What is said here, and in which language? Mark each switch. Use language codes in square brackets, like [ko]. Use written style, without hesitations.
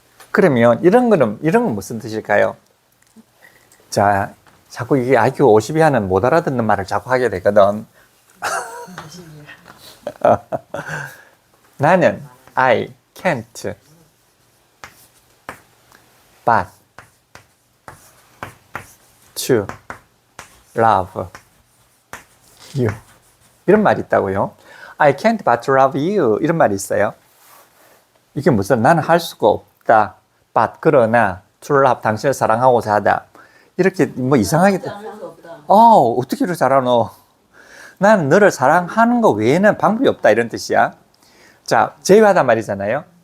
[ko] 그러면 이런 건 무슨 뜻일까요? 자, 자꾸 이게 IQ 50 이하는 못 알아듣는 말을 자꾸 하게 되거든. [en] 나는 I can't but to love you. [ko] 이런 말이 있다고요. [en] I can't but to love you. [ko] 이런 말이 있어요. 이게 무슨, 나는 할 수가 없다. but, 그러나 to love, 당신을 사랑하고자 하다. 이렇게 뭐 이상하게. 어떻게 이렇게 잘하노? 나는 너를 사랑하는 거 외에는 방법이 없다. 이런 뜻이야. 자, 제외하다 말이잖아요.